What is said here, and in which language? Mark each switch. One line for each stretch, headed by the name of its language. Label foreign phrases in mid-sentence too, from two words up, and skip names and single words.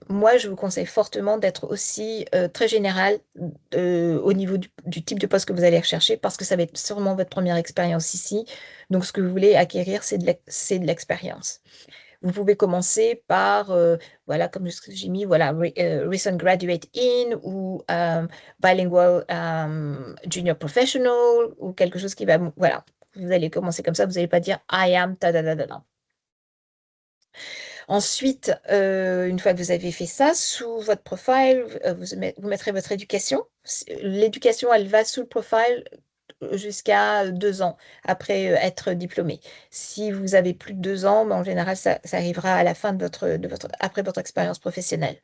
French: Moi, je vous conseille fortement d'être aussi très général au niveau du type de poste que vous allez rechercher parce que ça va être sûrement votre première expérience ici. Donc, ce que vous voulez acquérir, c'est de l'expérience. Vous pouvez commencer par, voilà, comme ce que j'ai mis, voilà,
English: recent graduate in
French: ou
English: bilingual junior professional
French: ou quelque chose qui va, voilà, vous allez commencer comme ça, vous n'allez pas dire
English: I am
French: ta da da da da. Ensuite, une fois que vous avez fait ça, sous votre profile, vous mettrez votre éducation. L'éducation, elle va sous le profile jusqu'à 2 ans après être diplômé. Si vous avez plus de 2 ans, en général, ça arrivera à la fin après votre expérience professionnelle.